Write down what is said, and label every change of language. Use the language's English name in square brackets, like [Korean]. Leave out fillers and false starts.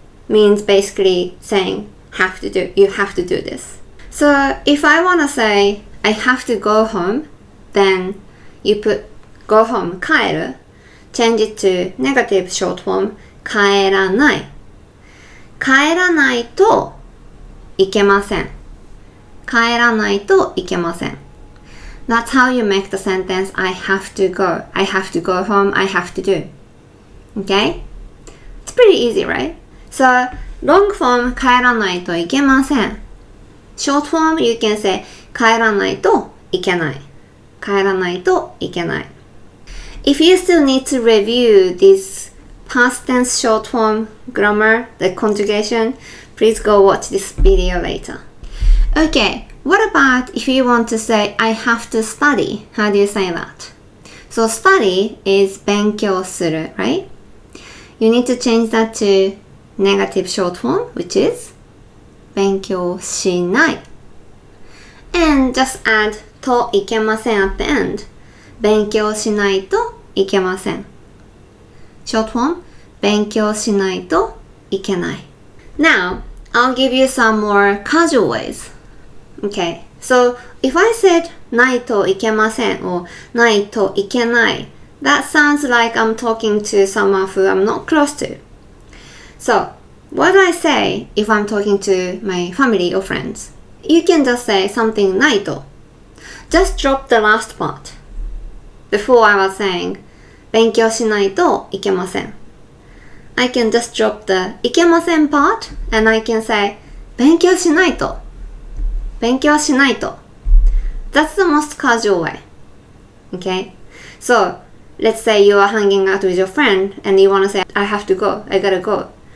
[English] Means basically saying you have to do this. So if I want to say I have to go home, then you put go home, [Japanese] 帰る. [English] Change it to negative short form, [Japanese] 帰らない. 帰らないといけません.帰らないといけません. [English] That's how you make the sentence I have to go. I have to go home, I have to do. Okay? It's pretty easy, right? So, long form [Japanese] 帰らないといけません. [English] Short form you can say [Japanese] 帰らないといけない. 帰らないといけない. [English] If you still need to review this past tense short form grammar, the conjugation, please go watch this video later. Okay, what about if you want to say I have to study? How do you say that? So study is [Japanese] 勉強する, [English] right? You need to change that to negative short form, which is [Japanese] 勉強しない. [English] And just add [Japanese] といけません [English] at the end. [Japanese] 勉強しないといけません. [English] Short form [Japanese] 勉強しないといけない. [English] Now, I'll give you some more casual ways. Okay, so if I said [Japanese] ないといけません [English] or [Japanese] ないといけない, [English] that sounds like I'm talking to someone who I'm not close to. So, what do I say if I'm talking to my family or friends? You can just say something [Japanese] ないと. [English] Just drop the last part. Before I was saying [Japanese] 勉強しないといけません. [English] I can just drop the [Japanese] いけません [English] part and I can say [Japanese] 勉強しないと. 勉強しないと. [English] That's the most casual way. Okay? So, let's say you are hanging out with your friend and you want to say I have to go, I gotta go.